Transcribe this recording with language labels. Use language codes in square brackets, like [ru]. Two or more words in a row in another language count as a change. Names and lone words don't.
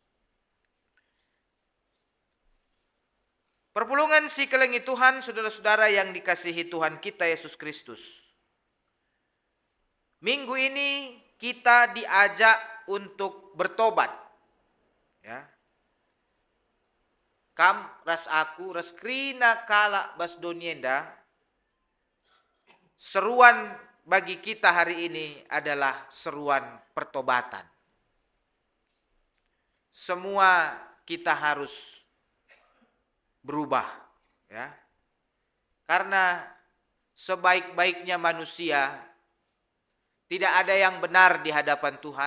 [id] Perpulungan sekeliling Tuhan, saudara-saudara yang dikasihi Tuhan kita Yesus Kristus. Minggu ini kita diajak untuk bertobat. Ya. [btx] Kam ras aku ras krina kala bas donienda. [id] Seruan bagi kita hari ini adalah seruan pertobatan. Semua kita harus berubah, ya. Karena sebaik-baiknya manusia, tidak ada yang benar di hadapan Tuhan.